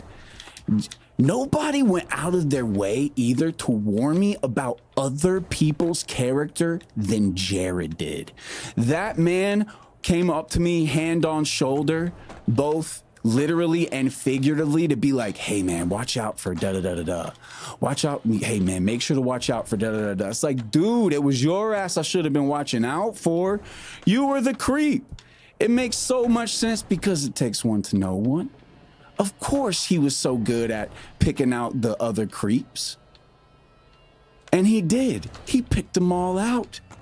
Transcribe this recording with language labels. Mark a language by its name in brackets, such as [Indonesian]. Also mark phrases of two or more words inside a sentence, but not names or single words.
[English] Nobody went out of their way either to warn me about other people's character than Jared did. That man came up to me hand on shoulder, both literally and figuratively, to be like, hey man, watch out for da da da da da. Watch out, hey man, make sure to watch out for da da da da. It's like, dude, it was your ass I should have been watching out for. You were the creep. It makes so much sense because it takes one to know one. Of course he was so good at picking out the other creeps. And he did. He picked them all out.